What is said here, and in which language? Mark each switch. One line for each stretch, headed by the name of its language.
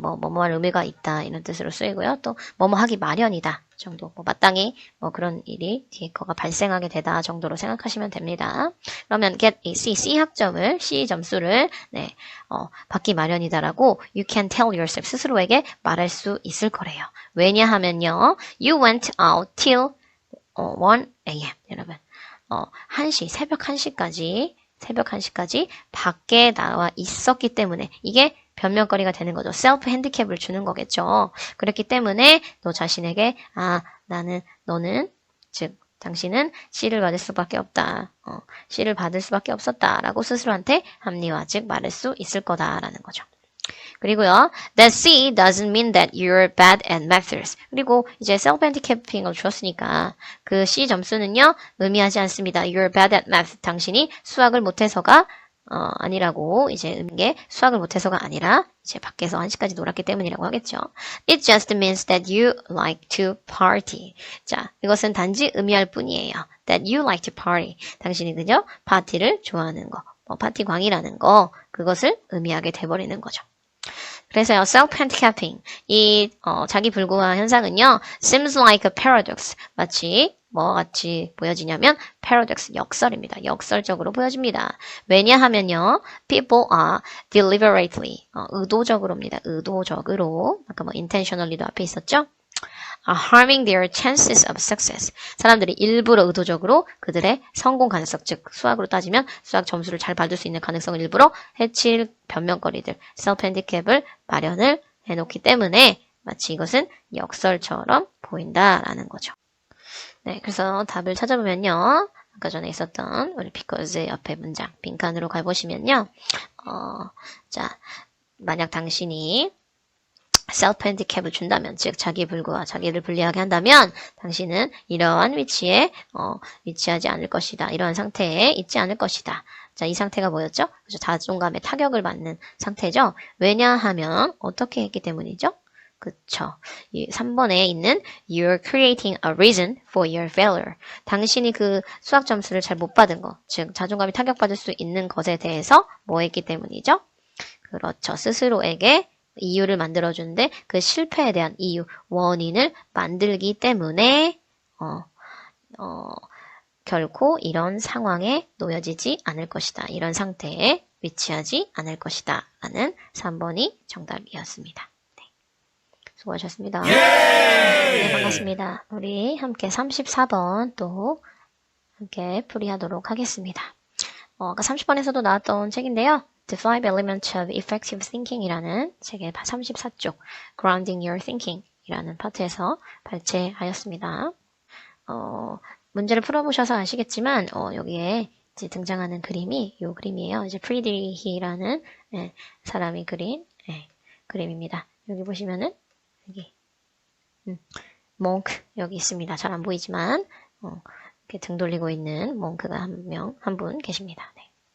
Korean: 할 의미가 있다. 이런 뜻으로 쓰이고요. 또, 하기 마련이다. 정도. 마땅히, 그런 일이 뒤에 거가 발생하게 되다 정도로 생각하시면 됩니다. 그러면
English: get a C,
Korean: C 학점을, C 점수를, 받기 마련이다라고
English: you can tell yourself
Korean: 스스로에게 말할 수 있을 거래요. 왜냐하면요,
English: you went out till 1 a.m.
Korean: 여러분. 1시, 새벽 1시까지 밖에 나와 있었기 때문에 이게 변명거리가 되는 거죠. 셀프 핸디캡을 주는 거겠죠. 그렇기 때문에 너 자신에게 너는 즉 당신은 C를 받을 수밖에 없다. C를 받을 수밖에 없었다라고 스스로한테 합리화 즉 말할 수 있을 거다라는 거죠. 그리고요,
English: that C doesn't mean that you're bad at maths.
Korean: 그리고 이제 self-handicapping을 주었으니까 그 C 점수는요, 의미하지 않습니다.
English: You're bad at math.
Korean: 당신이 수학을 못해서가 아니라고 이제 게 수학을 못해서가 아니라 이제 밖에서 1시까지 놀았기 때문이라고 하겠죠.
English: It just means that you like to party.
Korean: 자, 이것은 단지 의미할 뿐이에요.
English: That you like to party.
Korean: 당신이 그죠? 파티를 좋아하는 거, 파티광이라는 거, 그것을 의미하게 돼버리는 거죠. 그래서요, self-handicapping, 자기 불구화 현상은요,
English: seems like a paradox.
Korean: 마치 뭐와 같이 보여지냐면 paradox, 역설입니다. 역설적으로 보여집니다. 왜냐하면요,
English: people are deliberately,
Korean: 의도적으로입니다. 의도적으로, 아까 intentionally도 앞에 있었죠?
English: are harming their chances of success.
Korean: 사람들이 일부러 의도적으로 그들의 성공 가능성, 즉 수학으로 따지면 수학 점수를 잘 받을 수 있는 가능성을 일부러 해칠 변명거리들, self-handicap을 마련을 해놓기 때문에 마치 이것은 역설처럼 보인다라는 거죠. 네, 그래서 답을 찾아보면요. 아까 전에 있었던 우리 because 옆에 문장 빈칸으로 가보시면요. 자, 만약 당신이 self-handicap을 준다면, 즉 자기 불구와 자기를 불리하게 한다면 당신은 이러한 위치에 위치하지 않을 것이다. 이러한 상태에 있지 않을 것이다. 자, 이 상태가 뭐였죠? 그렇죠. 자존감에 타격을 받는 상태죠. 왜냐하면 어떻게 했기 때문이죠? 그쵸. 3번에 있는
English: You're creating a reason for your failure.
Korean: 당신이 그 수학 점수를 잘 못 받은 것, 즉 자존감이 타격받을 수 있는 것에 대해서 뭐 했기 때문이죠? 그렇죠. 스스로에게 이유를 만들어주는데 그 실패에 대한 이유, 원인을 만들기 때문에 결코 이런 상황에 놓여지지 않을 것이다. 이런 상태에 위치하지 않을 것이다. 라는 3번이 정답이었습니다. 네. 수고하셨습니다. 네, 반갑습니다. 우리 함께 34번 또 함께 풀이하도록 하겠습니다. 아까 30번에서도 나왔던 책인데요. The Five Elements of Effective Thinking 이라는 책의 34쪽 Grounding Your Thinking 이라는 파트에서 발췌하였습니다. 문제를 풀어보셔서 아시겠지만 여기에 이제 등장하는 그림이 이 그림이에요. 이제 프리드리히라는 사람이 그린 그림입니다. 여기 보시면은 여기 몽크 여기 있습니다. 잘 안 보이지만 이렇게 등 돌리고 있는 몽크가 한 분 계십니다. 네.